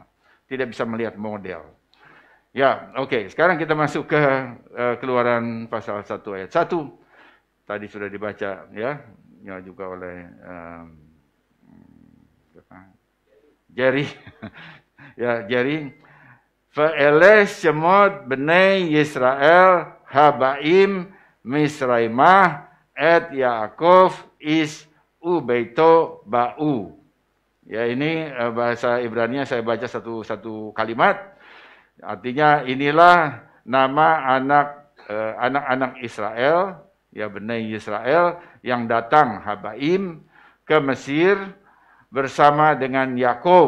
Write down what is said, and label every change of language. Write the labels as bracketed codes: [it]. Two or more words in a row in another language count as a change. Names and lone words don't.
[id] Tidak bisa melihat model. Ya, oke. Sekarang kita masuk ke Keluaran pasal 1 ayat 1. Tadi sudah dibaca, ya juga oleh Jerry. Ya, Jerry. [he] ואלה שמות בני ישראל הבאים מצרימה את יעקב איש וביתו באו. [id] Ya, ini bahasa Ibrani saya baca satu kalimat. Artinya inilah nama anak-anak Israel, ya [he] בני ישראל [id] yang datang Habaim ke Mesir bersama dengan Yakov.